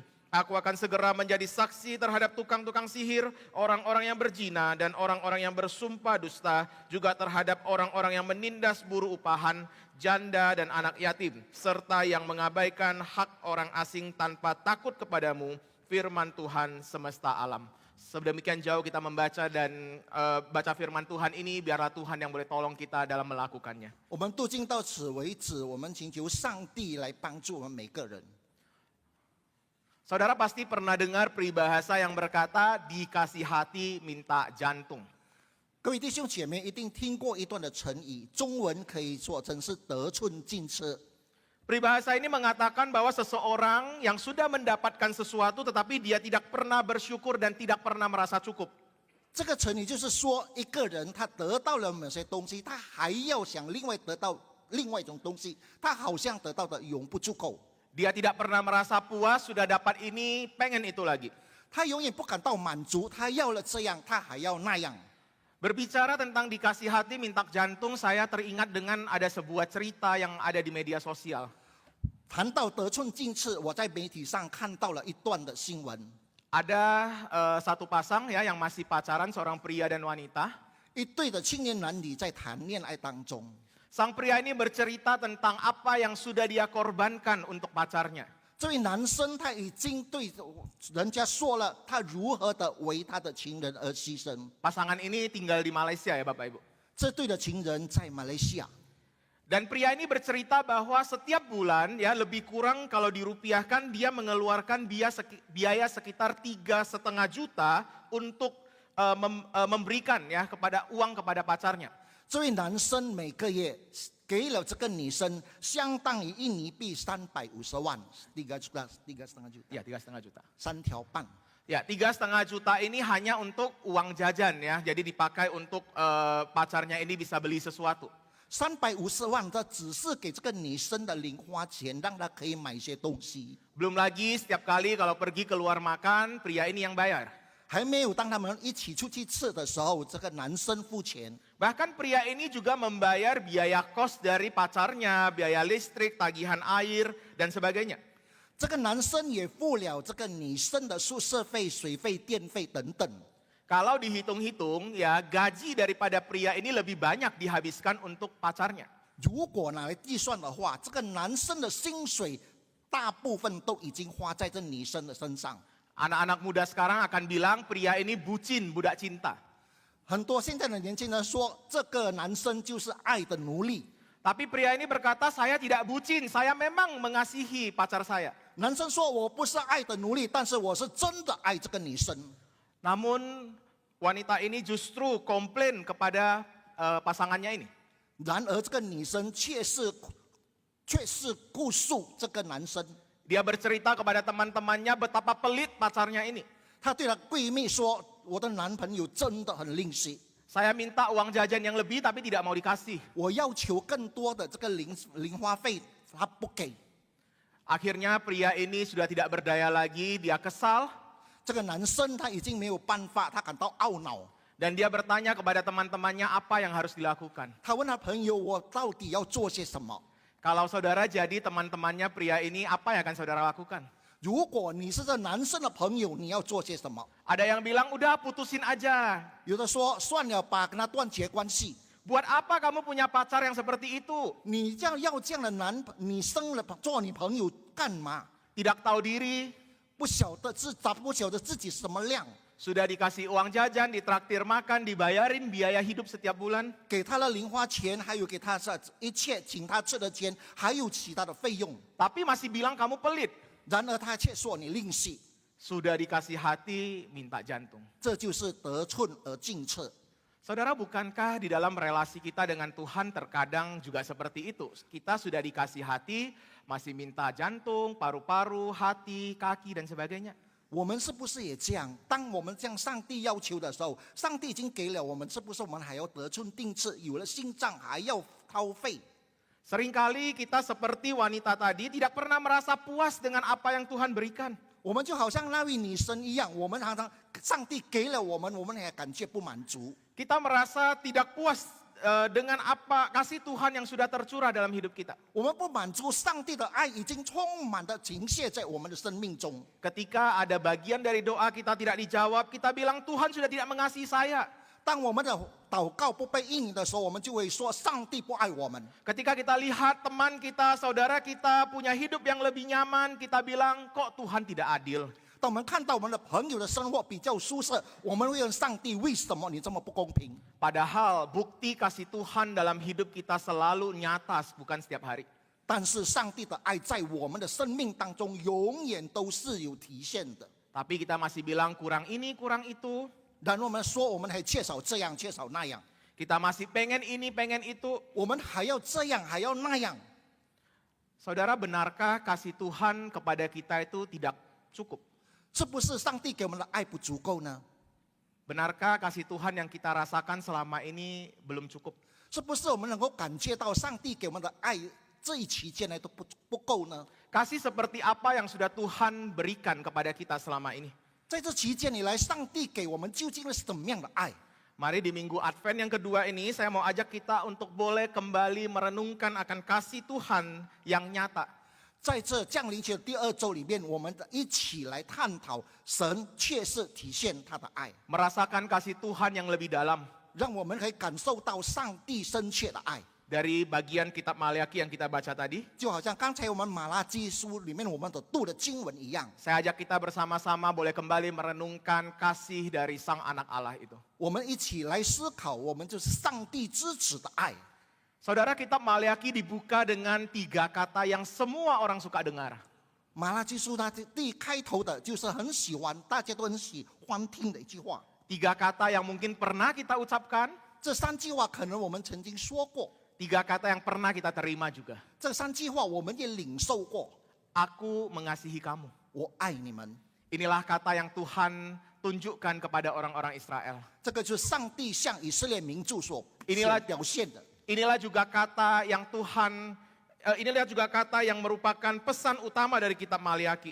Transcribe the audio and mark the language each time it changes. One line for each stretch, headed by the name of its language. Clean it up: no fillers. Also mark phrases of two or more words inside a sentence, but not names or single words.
Indonesian: Aku akan segera menjadi saksi terhadap tukang-tukang sihir, orang-orang yang berzina dan orang-orang yang bersumpah dusta, juga terhadap orang-orang yang menindas buruh upahan, janda dan anak yatim, serta yang mengabaikan hak orang asing tanpa takut kepadamu, firman Tuhan semesta alam. Sedemikian jauh kita membaca dan baca firman Tuhan ini, biarlah Tuhan yang boleh tolong kita dalam melakukannya.
Chinese: 我们读经到此为止，我们请求上帝来帮助我们每个人。
Indonesian: Saudara pasti pernah dengar peribahasa yang berkata, dikasih hati minta jantung.
Chinese: 各位弟兄姐妹一定听过一段的成语，中文可以说成是得寸进尺。
Indonesian: Peribahasa ini mengatakan bahwa seseorang yang sudah mendapatkan sesuatu tetapi dia tidak pernah bersyukur dan tidak pernah merasa cukup.
Chinese: 这个成语就是说，一个人他得到了某些东西，他还要想另外得到另外一种东西，他好像得到的永不足够，
Indonesian: Dia tidak pernah merasa puas, sudah dapat ini, pengen itu lagi.
Chinese: 他永远不感到满足，他要了这样，他还要那样。
Indonesian: Berbicara tentang dikasih hati minta jantung, saya teringat dengan ada sebuah cerita yang ada di media sosial.
Chinese: 谈到得寸进尺，我在媒体上看到了一段的新闻，
Indonesian: Ada satu pasang ya yang masih pacaran, seorang pria dan wanita.
Chinese: 一对的青年男女在谈恋爱当中，
Indonesian: Sang pria ini bercerita tentang apa yang sudah dia korbankan untuk pacarnya.
Chinese: 这位男生他已经对人家说了他如何的为他的情人而牺牲。
Indonesian: Pasangan ini tinggal di Malaysia ya Bapak Ibu.
Chinese: 这对的情人在马来西亚，
Indonesian: Dan pria ini bercerita bahwa setiap bulan ya lebih kurang kalau dirupiahkan dia mengeluarkan biaya sekitar 3,5 juta untuk memberikan ya uang kepada pacarnya.
Chinese: 这位男生每个月给了这个女生相当于印尼币350万，3 juta， 3,5 juta，
Indonesian: Ya 3,5 juta.
Chinese: 3 条半。
Indonesian: Ya 3,5 juta ini hanya untuk uang jajan ya. Jadi dipakai untuk pacarnya ini bisa beli sesuatu.
Chinese: 350 万，这只是给这个女生的零花钱，让她可以买一些东西，
Indonesian: Belum lagi setiap kali kalau pergi keluar makan, pria ini yang bayar.
Chinese: 还没有当他们一起出去吃的时候，这个男生付钱。
Indonesian: Bahkan pria ini juga membayar biaya kos dari pacarnya, biaya listrik, tagihan air, dan sebagainya.
Chinese: 这个男生也付了这个女生的宿舍费、水费、电费等等。
Indonesian: Kalau dihitung-hitung ya gaji daripada pria ini lebih banyak dihabiskan untuk pacarnya.
Chinese: 如果拿来计算的话，这个男生的薪水大部分都已经花在这女生的身上。
Indonesian: Anak-anak muda sekarang akan bilang pria ini bucin, budak cinta.
Chinese: 很多现在的年轻人说，这个男生就是爱的奴隶。
Indonesian: Tapi pria ini berkata, saya tidak bucin, saya memang mengasihi pacar saya.
Chinese: 男生说我不是爱的奴隶，但是我是真的爱这个女生。
Indonesian: Namun wanita ini justru komplain kepada pasangannya ini.
Chinese: 然而这个女生却是顾诉这个男生。
Indonesian: Dia bercerita kepada teman-temannya betapa pelit pacarnya ini.
Chinese: 她对她闺蜜说：“我的男朋友真的很吝惜，
Indonesian: Saya minta uang jajan yang lebih tapi tidak mau dikasih.
Chinese: 我要求更多的这个零花费，他不给。
Indonesian: Akhirnya pria ini sudah tidak berdaya lagi, dia kesal.
Chinese: 这个男生他已经没有办法，他感到懊恼。
Indonesian: Dan dia bertanya kepada teman-temannya apa yang harus dilakukan.
Chinese: 他问他朋友：“我到底要做些什么？
Indonesian: Kalau saudara jadi teman-temannya pria ini, apa yang akan saudara lakukan?
Chinese: 如果你是这男生的朋友，你要做些什么？”
Indonesian: Ada yang bilang, udah putusin aja.
Chinese: 有的说：“算了吧，跟他断绝关系。
Indonesian: Buat apa kamu punya pacar yang seperti itu?
Chinese: 你这样要这样的女生了做你朋友干嘛？
Indonesian: Tidak tahu diri,
Chinese: 不晓得自己什么量。”
Indonesian: sudah dikasih uang jajan, ditraktir makan, dibayarin biaya hidup setiap bulan.
Chinese: 给他的零花钱，还有给他的一切请他吃的钱，还有其他的费用。
Indonesian: Tapi masih bilang kamu pelit.
Chinese: 然而他却说你吝惜，
Indonesian: Sudah dikasih hati, minta jantung.
Chinese: 这就是得寸而进尺。
Indonesian: Saudara, bukankah di dalam relasi kita dengan Tuhan terkadang juga seperti itu? Kita sudah dikasih hati, masih minta jantung, paru-paru, hati, kaki, dan sebagainya.
Chinese: 我们是不是也这样？当我们向上帝要求的时候，上帝已经给了我们，是不是我们还要得寸进尺？有了心脏还要掏肺？
Indonesian: Seringkali kita seperti wanita tadi tidak pernah merasa puas dengan apa yang Tuhan berikan.
Chinese: 我们就好像那位女生一样，我们常常上帝给了我们，我们也感觉不满足。
Indonesian: Kita merasa tidak puas dengan apa kasih Tuhan yang sudah tercurah dalam hidup kita.
Chinese: 我们不满足上帝的爱已经充满的倾泻在我们的生命中。
Indonesian: Ketika ada bagian dari doa kita tidak dijawab, kita bilang Tuhan sudah tidak mengasihi saya.
Chinese: 当我们的祷告不被应允的时候，我们就会说上帝不爱我们。
Indonesian: Ketika kita lihat teman kita, saudara kita punya hidup yang lebih nyaman, kita bilang kok Tuhan tidak adil.
Chinese: 当我们看到我们的朋友的生活比较舒适，我们会问上帝：为什么你这么不公平？
Indonesian: Padahal bukti kasih Tuhan dalam hidup kita selalu nyata, bukan setiap hari.
Chinese: 但是上帝的爱在我们的生命当中永远都是有体现的。
Indonesian: Tapi kita masih bilang kurang ini, kurang itu.
Chinese: 然后我们说我们还缺少这样，缺少那样，
Indonesian: Kita masih pengen ini, pengen itu.
Chinese: 我们还要这样，还要那样。
Indonesian: Saudara, benarkah kasih Tuhan kepada kita itu tidak cukup?
Chinese: 是不是上帝给我们的爱不足够呢？
Indonesian: Benarkah kasih Tuhan yang kita rasakan selama ini belum cukup?
Chinese: 是不是我们能够感觉到上帝给我们的爱这一期间来都不够呢？
Indonesian: Kasih seperti apa yang sudah Tuhan berikan kepada kita selama ini?
Chinese: 在这期间以来，上帝给我们究竟是什么样的爱？
Indonesian: Mari di minggu Advent yang kedua ini saya mau ajak kita untuk boleh kembali merenungkan akan kasih Tuhan yang nyata.
Chinese: 在这降临期的第二周里面，我们一起来探讨神确实体现他的爱，
Indonesian: Merasakan kasih Tuhan yang lebih dalam.
Chinese: 让我们可以感受到上帝深切的爱。
Indonesian: Dari bagian kitab Maliaki yang kita baca tadi,
Chinese: 就好像刚才我们马拉基书里面我们所读的经文一样，
Indonesian: saya ajak kita bersama-sama boleh kembali merenungkan kasih dari Sang Anak Allah itu.
Chinese: 我们一起来思考，我们就是上帝之子的爱。
Indonesian: Saudara, kitab Maliaki dibuka dengan 3 kata yang semua orang suka dengar.
Chinese: 马拉基书它第一开头的就是很喜欢，大家都很喜欢听的一句话。
Indonesian: 3 kata yang mungkin pernah kita ucapkan,
Chinese: 这3句话可能我们曾经说过，
Indonesian: 3 kata yang pernah kita terima juga.
Chinese: 这3句话我们也领受过。
Indonesian: Aku mengasihi kamu.
Chinese: 我爱你们，
Indonesian: Inilah kata yang Tuhan tunjukkan kepada orang-orang Israel.
Chinese: 这个就是上帝向以色列民族所
Indonesian: Inilah
Chinese: 表现的。
Indonesian: Inilah juga kata yang inilah juga kata yang merupakan pesan utama dari kitab Maliaki.